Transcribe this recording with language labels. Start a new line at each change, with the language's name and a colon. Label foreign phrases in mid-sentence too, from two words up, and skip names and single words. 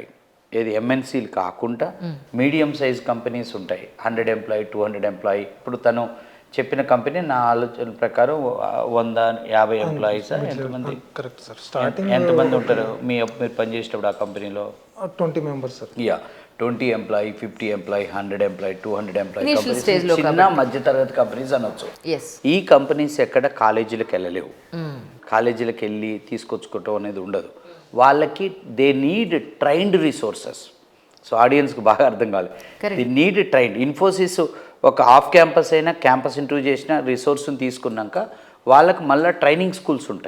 Telugu: ఏది ఎంఎన్సీలు కాకుండా
English: medium size companies
Telugu: ఉంటాయి.
English: 100 employee 200 employee.
Telugu: ఇప్పుడు తను చెప్పిన కంపెనీ నా ఆలోచన ప్రకారం 150 ఎంప్లాయీస్ ఎంతమంది?
English: Correct sir. Starting
Telugu: ఎంతమంది ఉంటారు మీరు పనిచేసేటప్పుడు ఆ కంపెనీలో?
English: 20 members సార్. 20 employee 50 employee 100 employee 200 employee Initial stage లో
Telugu: చిన్న మధ్యతరగతి కంపెనీస్ అనొచ్చు. ఈ కంపెనీస్ ఎక్కడ కాలేజీలకు వెళ్ళలేవు. కాలేజీలకు వెళ్ళి తీసుకొచ్చుకోవటం అనేది ఉండదు.
English: వాళ్ళకి they need trained resources.
Telugu: సో ఆడియన్స్కి బాగా అర్థం కావాలి.
English: they need trained.
Telugu: ఇన్ఫోసిస్ ఒక
English: off campus
Telugu: అయినా
English: campus interview
Telugu: చేసిన రిసోర్స్ని తీసుకున్నాక వాళ్ళకి మళ్ళీ
English: training schools
Telugu: ఉంటాయి.